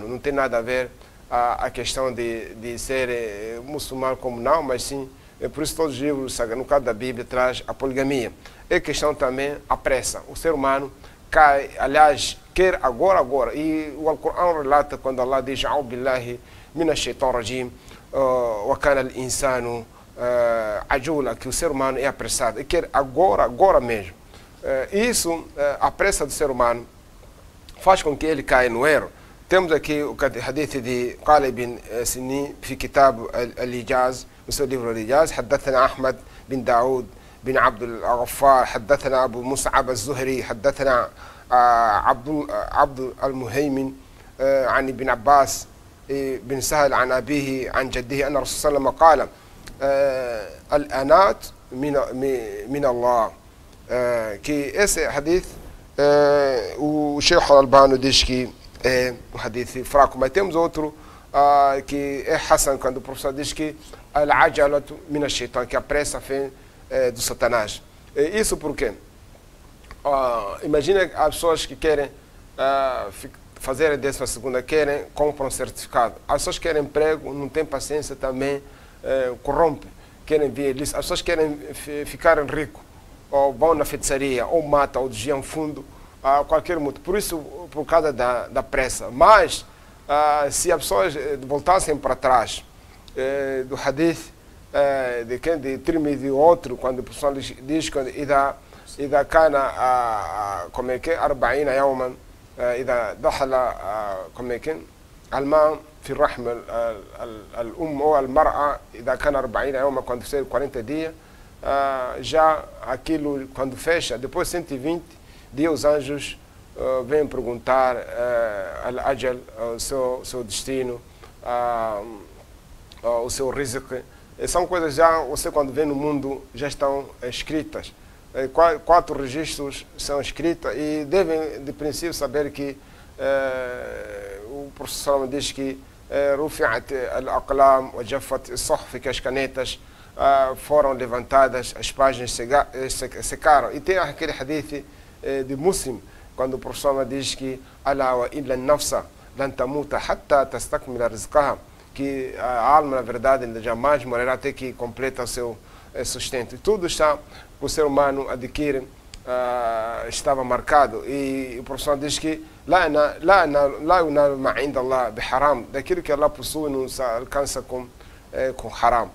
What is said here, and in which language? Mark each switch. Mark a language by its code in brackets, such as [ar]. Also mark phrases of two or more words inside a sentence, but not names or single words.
[pt] Não tem nada a ver a questão de ser muçulmano como não, mas sim, por isso todos os livros, no caso da Bíblia, traz a poligamia. É questão também a pressa. O ser humano cai, aliás, quer agora. E o Alcorão relata quando Allah diz [ar] أعوذ بالله من الشيطان الرجيم وكان الإنسان عجولا, [pt] que o ser humano é apressado e quer agora mesmo. Isso, a pressa do ser humano faz com que ele caia no erro. Temos aqui o hadith de Qali bin Sini [ar] في كتاب الإيجاز, [pt] no seu livro الإيجاز. [ar] حدثنا أحمد بن داود بن عبد الغفار حدثنا أبو مصعب الزهري حدثنا عبد المهيمن عن ابن عباس بن سهل عن أبيه عن جده أن الرسول صلى الله عليه وسلم قال الأنات من الله. [pt] Que esse hadith o Sheikh Al-Albani diz que é um hadith fraco, mas temos outro que é Hassan, quando o professor diz que [ar] العجلة من الشيطان, [pt] que a pressa vem do Satanás. Isso por quê? Imagina as pessoas que querem fazer a 12ª, compram certificado. As pessoas querem emprego, não têm paciência também, corrompem, querem vir. As pessoas querem ficar ricos, ou vão na feitiçaria, ou matam, ou desviam fundo, qualquer motivo. Por isso, por causa da pressa. Mas, se as pessoas voltassem para trás do hadith de Tirmidhi e outro, quando o professor diz que [ar] إذا كان [pt] como é que [ar] 40 يوما إذا دخل الماء في الرحم الأم أو المرأة إذا كان 40 يوما, [pt] quando ser 40 dias, já aquilo quando fecha, depois 120 dias os anjos vêm perguntar al-ajal, o seu destino, o seu rizq, São coisas já, você quando vê no mundo, já estão escritas. 4 registros são escritos e devem, de princípio, saber que o professor diz que [ar] رفعت الأقلام وجفت الصحف, [pt] que as canetas foram levantadas, as páginas secaram. E tem aquele hadith de Muslim, quando o professor diz que [ar] ألا وإن النفس لن تموت حتى تستكمل رزقها, [pt] que a alma, na verdade, jamais morrerá até que completa o seu sustento. E tudo está, que o ser humano adquire, estava marcado. E o professor diz que daquilo que Allah possui não se alcança com haram.